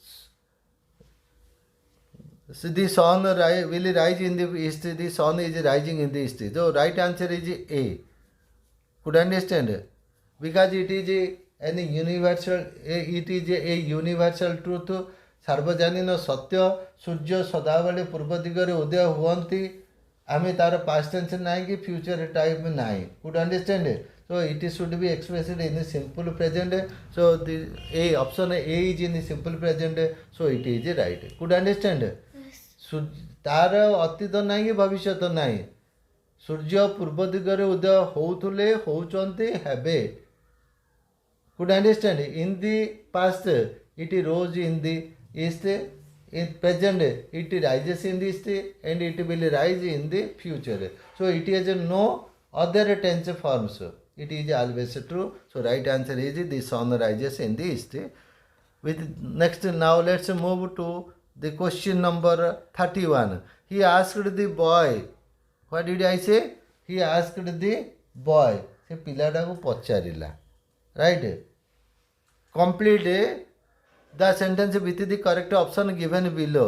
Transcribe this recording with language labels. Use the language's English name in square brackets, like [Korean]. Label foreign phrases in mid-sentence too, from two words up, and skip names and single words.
[English] So the sun will rise in the east. The sun is rising in the east. So right answer is A. Could understand? Because it is any universal. It is a universal truth. [Odia] ସାର୍ବଜନୀନ ସତ୍ୟ ସୂର୍ଯ୍ୟ ସଦାବେଳେ ପୂର୍ବ ଦିଗରେ ଉଦୟ ହୁଅନ୍ତି ଆମେ ତାର [English] past tense [Odia] ନାହିଁ କି [English] future time [Odia] ନାହିଁ [English] could understand so it should be expressed in the simple present so the a option A is in the simple present so it is right could understand [Odia] ତାର ଅତୀତ ନାହିଁ କି ଭବିଷ୍ୟତ ନାହିଁ ସୂର୍ଯ୍ୟ ପୂର୍ବ ଦିଗରେ ଉଦୟ ହେଉଥିଲେ ହେଉଛନ୍ତି ହେବେ [English] could understand in the past it rose in the east in present it rises in the east and it will rise in the future so it is no other tense forms it is always true so right answer is the sun rises in the east with next now let's move to the question number 31 he asked the boy what did I say he asked the boy [Odia] ସେ ପିଲାଟାକୁ ପଚାରିଲା [English] right complete the sentence with the correct option given below.